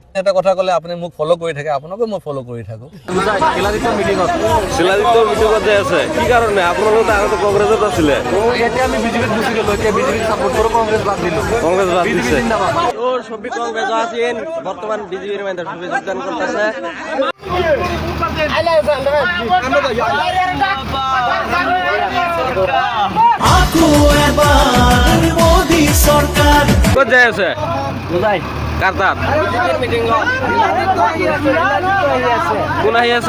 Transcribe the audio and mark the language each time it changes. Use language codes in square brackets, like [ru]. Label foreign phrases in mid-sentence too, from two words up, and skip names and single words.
[as] এটা কথা ক'লে আপুনি মোক ফ'ল' কৰি থাকে, আপোনাকো মই ফ'ল' কৰি থাকোঁ। শিলাদিত্যৰ মিটিঙত যাই আছে কি কাৰণে? আপোনালোকে আগতে কংগ্ৰেছত আছিলে, এতিয়া আমি বিজেপিত গুচি গ'লো, এতিয়া বিজেপিক ছাপোৰ্ট কৰোঁ, কংগ্ৰেছ বাদ দিলোঁ। [bn] কংগ্রেস বাদ দিছে। সবি কংগ্রেস আছেন বর্তমান বিজেপির মধ্যে সবি যোগদান করতেছে। [as] ক'ত যাই আছে? কাৰ তাত? কোন আহি আছে?